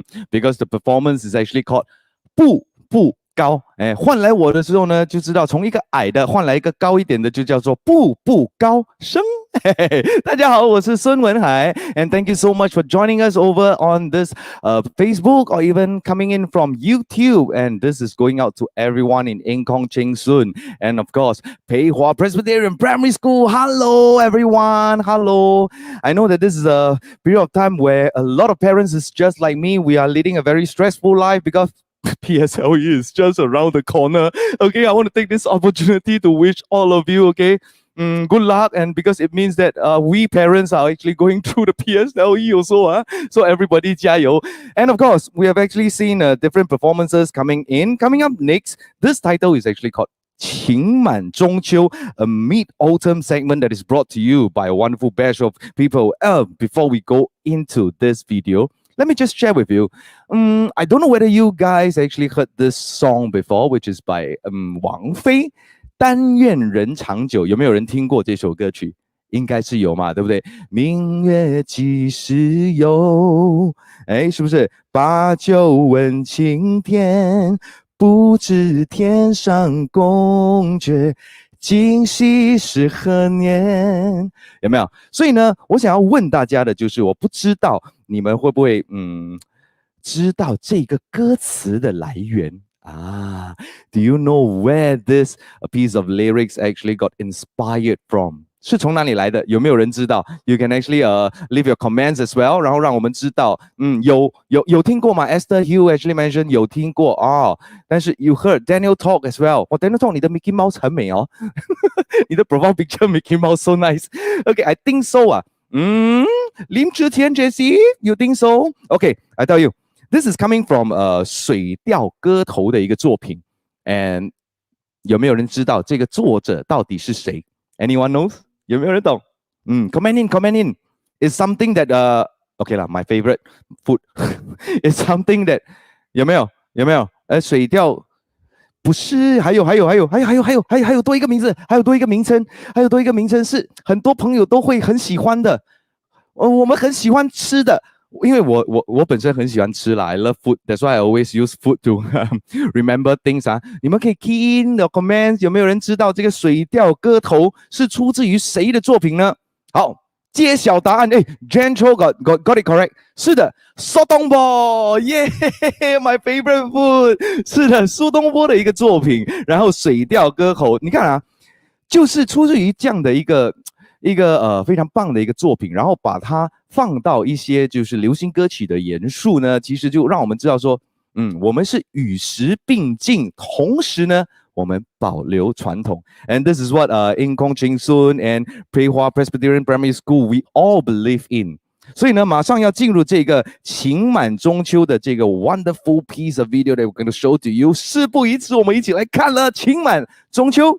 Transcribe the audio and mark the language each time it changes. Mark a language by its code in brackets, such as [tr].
[en] Because the performance is actually called 步步高。 [zh] 换来我的时候呢，就知道从一个矮的换来一个高一点的，就叫做步步高升。大家好，我是孙文海 [en] and thank you so much for joining us over on this Facebook or even coming in from YouTube. And this is going out to everyone in Cheng Soon and of course Peihua Presbyterian Primary School. Hello everyone, hello. I know that this is a period of time where a lot of parents is just like me. We are leading a very stressful life because PSLE is just around the corner. Okay, I want to take this opportunity to wish all of you, okay, good luck, and because it means that we parents are actually going through the PSLE also, so everybody 加油. And of course, we have actually seen different performances coming in. Coming up next, this title is actually called 情满中秋, a mid-autumn segment that is brought to you by a wonderful batch of people. Before we go into this video, let me just share with you. I don't know whether you guys actually heard this song before, which is by 王菲。 [zh] 但愿人长久，有没有人听过这首歌曲？应该是有嘛，对不对？明月几时有？是不是？把酒问青天，不知天上宫阙，今夕是何年？有没有？所以呢，我想要问大家的就是，我不知道你们会不会知道这个歌词的来源。 [en] Do you know where this piece of lyrics actually got inspired from? [zh] 是从哪里来的？有没有人知道 ？ [en] You can actually leave your comments as well， [zh] 然后让我们知道。有听过吗 ？Esther Hugh [en] actually mentioned [zh] 有听过哦。但是 [en] you heard Daniel talk as well。 Daniel talk 你的 Mickey Mouse [zh] 很美哦，你的 [en] profile picture Mickey Mouse so nice。 Okay, I think so [zh] 啊。 [en] 林志天 Jessie, you think so? Okay, I tell you.This is coming from [zh] 水调歌头的一个作品 [en] and [zh] 有没有人知道这个作者到底是谁 [en] ？Anyone knows？ [zh] 有没有人懂？ [en] comment in. It's something that okay 啦 my favorite food. It's something that [zh] 有没有？水调不是，还有多一个名字，还有多一个名称是很多朋友都会很喜欢的，我们很喜欢吃的。因为我本身很喜欢吃啦 [en] I love food. That's why I always use food to remember things [zh] 你们可以 [en] key in the comments. [zh] 有没有人知道这个水调歌头是出自于谁的作品呢？好，揭晓答案。 [en] Jen Cho got it correct. [zh] 是的， [en] 苏东坡 my favorite food. [zh] 是的，苏东坡的一个作品。然后水调歌头，你看就是出自于这样的一个非常棒的一个作品，然后把它放到一些就是流行歌曲的元素呢，其实就让我们知道说，我们是与时并进，同时呢，我们保留传统。 [en] And this is what Cheng Soon and Peihua Presbyterian Primary School we all believe in. [zh] 所以呢，马上要进入这个情满中秋的这个 [en] wonderful piece of video that we're going to show to you。 [zh] 事不宜迟，我们一起来看了情满中秋。